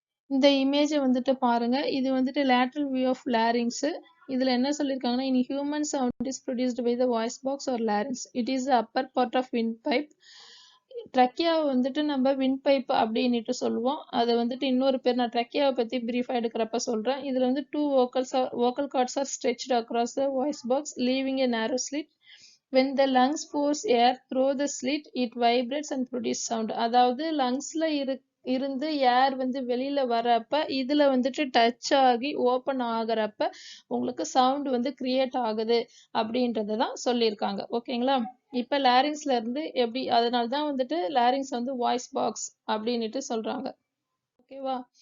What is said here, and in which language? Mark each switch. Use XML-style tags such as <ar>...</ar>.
<ta>இந்த இமேஜை வந்துட்டு பாருங்க. இது வந்துட்டு லேட்ரல் வியூ ஆஃப் லாரிங்ஸ். இதுல என்ன சொல்லியிருக்காங்கன்னா,</ta> <en>In human sound is produced by the voice box or larynx. It is the upper part of wind pipe.</en> <ta>ட்ரக்கியாவை வந்துட்டு நம்ம விண்ட் பைப் அப்படின்னுட்டு சொல்லுவோம். அதை வந்துட்டு இன்னொரு பேர், நான் ட்ரக்கியாவை பத்தி பிரீஃபா எடுக்கிறப்ப சொல்றேன். இதுல வந்து</ta> <en>vocal cords are stretched across the voice box, leaving a narrow slit. When the lungs force air through the slit, it vibrates and produce sound.</en> <ta>அதாவது லங்ஸ்ல இருந்து ஏர் வந்து வெளியில வரப்ப இதுல வந்துட்டு டச் ஆகி ஓபன் ஆகுறப்ப உங்களுக்கு சவுண்ட் வந்து கிரியேட் ஆகுது அப்படின்றதான் சொல்லியிருக்காங்க. ஓகேங்களா? இப்ப லாரிங்ஸ்ல இருந்து எப்படி, அதனாலதான் வந்துட்டு லாரிங்ஸ் வந்து வாய்ஸ் பாக்ஸ் அப்படின்னுட்டு சொல்றாங்க. ஓகேவா?</ta>